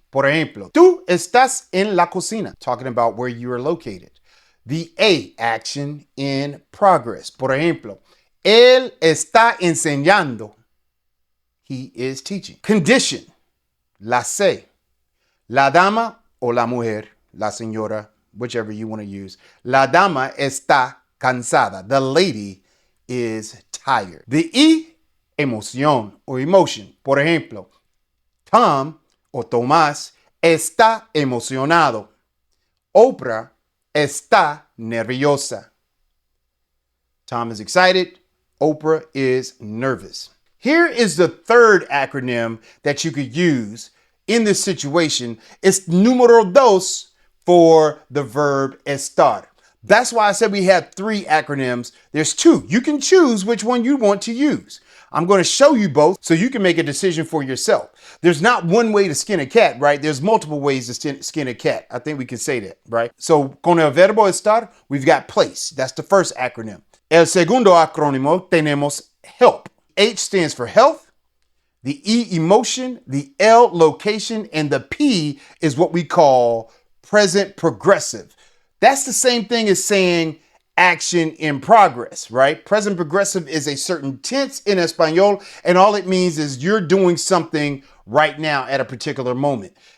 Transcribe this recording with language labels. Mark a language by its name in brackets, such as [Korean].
[Spanish] Por ejemplo, tú estás en la cocina. [English] Talking about where you are located. The A, action in progress. [Spanish] Por ejemplo, él está enseñando. [English] He is teaching. Condition, la C. [Spanish] La dama o la mujer, la señora, [English] whichever you want to use. [Spanish] La dama está cansada. [English] The lady is tired. The E, emoción or emotion. [Spanish] Por ejemplo, Tom o Tomás está emocionado. Oprah está nerviosa. [English] Tom is excited. Oprah is nervous. Here is the third acronym that you could use in this situation. It's número dos for the verb estar. That's why I said we have three acronyms. There's two. You can choose which one you want to use. I'm going to show you both so you can make a decision for yourself. There's not one way to skin a cat, right? There's multiple ways to skin a cat. I think we can say that, right? So [Spanish] con el verbo estar, [English] we've got place. That's the first acronym. [Spanish] El segundo acrónimo tenemos help. [English] H stands for health. The E, emotion. The L, location. And the P is what we call present progressive. That's the same thing as saying action in progress, right? Present progressive is a certain tense in Espanol, and all it means is you're doing something right now at a particular moment.